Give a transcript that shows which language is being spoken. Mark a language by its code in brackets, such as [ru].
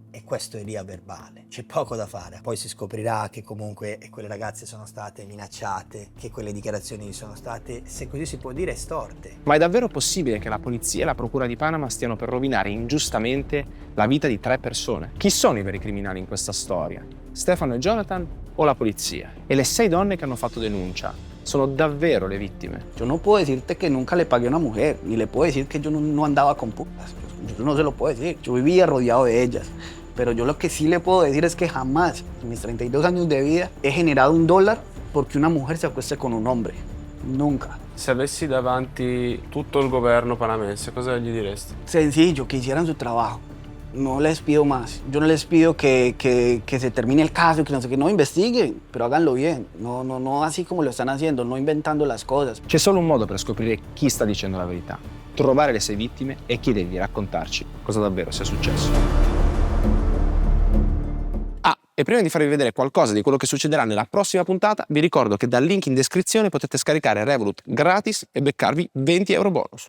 [it] E questo è via verbale, c'è poco da fare. Poi si scoprirà che comunque quelle ragazze sono state minacciate, che quelle dichiarazioni sono state, se così si può dire, estorte. Ma è davvero possibile che la polizia e la procura di Panama stiano per rovinare ingiustamente la vita di 3 persone? Chi sono i veri criminali in questa storia? Stefano e Jonathan o la polizia? E le 6 donne che hanno fatto denuncia sono davvero le vittime? [es] Yo no puedo decirte que nunca le pagué a una mujer, ni le puedo decir que yo no andaba con putas. Yo no se lo puedo decir. Yo vivía rodeado de ellas. Pero yo lo que sí le puedo decir es que jamás, en mis 32 años de vida, he generado $1 porque una mujer se acueste con un hombre. Nunca. [it] Se avessi davanti tutto il governo panamense, cosa gli diresti? [es] Sencillo, que hicieran su trabajo. No les pido más. Yo no les pido que se termine el caso, que no sé qué. No, investiguen, pero háganlo bien. No así como lo están haciendo, no inventando las cosas. [it] C'è solo un modo per scoprire chi sta dicendo la verità: trovare le 6 vittime e chiedergli di raccontarci cosa davvero sia successo. E prima di farvi vedere qualcosa di quello che succederà nella prossima puntata, vi ricordo che dal link in descrizione potete scaricare Revolut gratis e beccarvi 20 euro bonus.